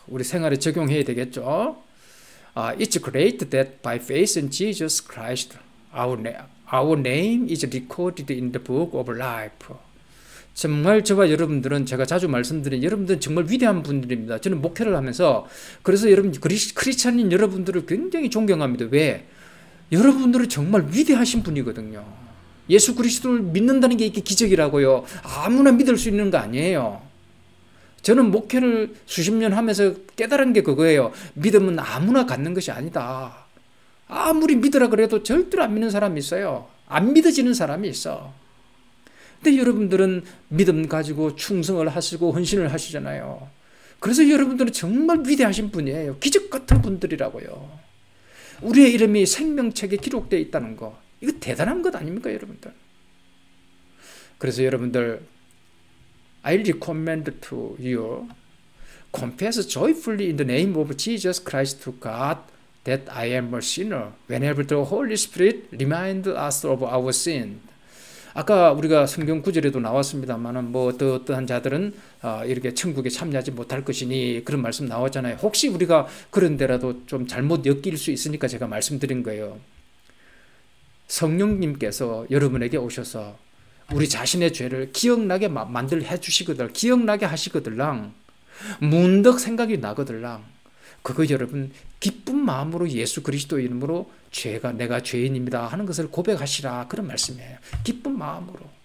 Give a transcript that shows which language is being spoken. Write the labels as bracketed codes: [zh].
[ko] 우리 생활에 적용해야 되겠죠. [en] It's great that by faith in Jesus Christ, our name is recorded in the book of life. [ko] 정말 저와 여러분들은 제가 자주 말씀드린 여러분들은 정말 위대한 분들입니다. 저는 목회를 하면서 그래서 여러분 크리스찬인 여러분들을 굉장히 존경합니다. 왜? 여러분들은 정말 위대하신 분이거든요. 예수 그리스도를 믿는다는 게 이게 기적이라고요. 아무나 믿을 수 있는 거 아니에요. 저는 목회를 수십 년 하면서 깨달은 게 그거예요. 믿음은 아무나 갖는 것이 아니다. 아무리 믿으라 그래도 절대로 안 믿는 사람이 있어요. 안 믿어지는 사람이 있어. 근데 여러분들은 믿음 가지고 충성을 하시고 헌신을 하시잖아요. 그래서 여러분들은 정말 위대하신 분이에요. 기적 같은 분들이라고요. 우리의 이름이 생명책에 기록되어 있다는 거, 이거 대단한 것 아닙니까, 여러분들? 그래서 여러분들, [en] I recommend to you, confess joyfully in the name of Jesus Christ to God that I am a sinner, whenever the Holy Spirit reminds us of our sin. [ko] 아까 우리가 성경 구절에도 나왔습니다만은 뭐 어떠한 자들은 이렇게 천국에 참여하지 못할 것이니 그런 말씀 나왔잖아요. 혹시 우리가 그런 데라도 좀 잘못 엮일 수 있으니까 제가 말씀드린 거예요. 성령님께서 여러분에게 오셔서 우리 자신의 죄를 기억나게 해 주시거들, 기억나게 하시거들랑 문득 생각이 나거들랑 그거 여러분 기쁜 마음으로 예수 그리스도 이름으로 내가 죄인입니다 하는 것을 고백하시라, 그런 말씀이에요. 기쁜 마음으로.